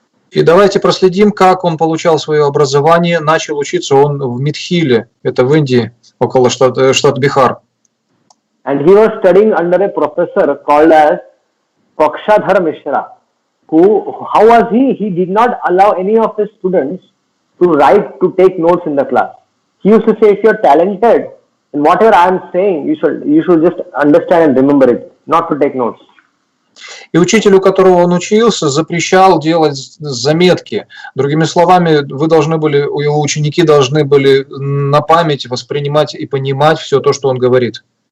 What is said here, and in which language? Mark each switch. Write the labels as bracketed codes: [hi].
[ru] И давайте проследим, как он получал свое образование. Начал учиться он в Митхиле, это в Индии, около штат Бихар. [en] And he was studying under a professor called as Pakshadhar Mishra. How was he? He did not allow any of his students to take notes in the class. He used to say, if you are talented, and whatever I am saying, you should just understand and remember it, not to take notes. [ru] И учитель, у которого он учился, запрещал делать заметки. Другими словами, его ученики должны были на память воспринимать и понимать все то, что он говорит.